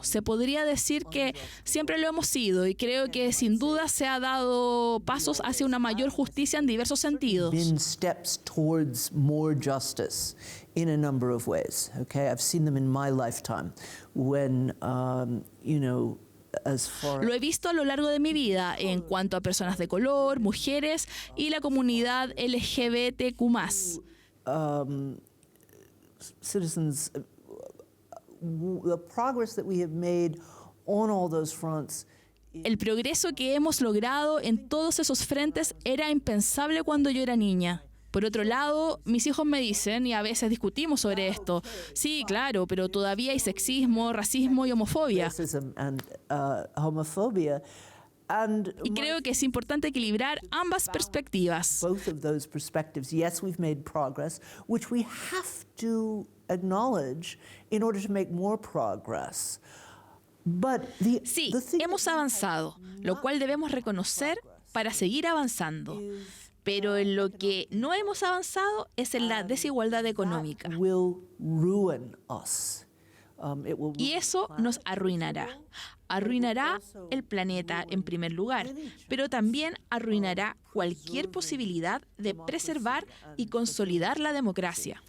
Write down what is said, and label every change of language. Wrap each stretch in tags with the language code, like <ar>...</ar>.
<es>Se podría decir que siempre lo hemos sido y creo que sin duda se ha dado pasos hacia una mayor justicia en diversos sentidos.</es> <en>Been steps towards more justice in a number of ways. Okay, I've seen them in my lifetime when you know.</en> <es>Lo he visto a lo largo de mi vida en cuanto a personas de color, mujeres y la comunidad LGBTQ+.</es> <en>Citizens, the progress that we have made on all those fronts.</en> <es>El progreso que hemos logrado en todos esos frentes era impensable cuando yo era niña. Por otro lado, mis hijos me dicen, y a veces discutimos sobre esto, sí, claro, pero todavía hay sexismo, racismo y homofobia.</es> <en>Racism and homophobia. And</en> <es>Y creo que es importante equilibrar ambas perspectivas.</es> <en>both of those perspectives, yes, we've made progress, which we have to acknowledge in order to make more progress. But</en> <es>Sí,</es> <en>the thing</en> <es>hemos avanzado, lo cual debemos reconocer para seguir avanzando. Pero en lo que no hemos avanzado es en la desigualdad económica.</es> <en>will ruin us. It will</en> <es>Y eso nos arruinará. Arruinará el planeta en primer lugar, pero también arruinará cualquier posibilidad de preservar y consolidar la democracia.</es>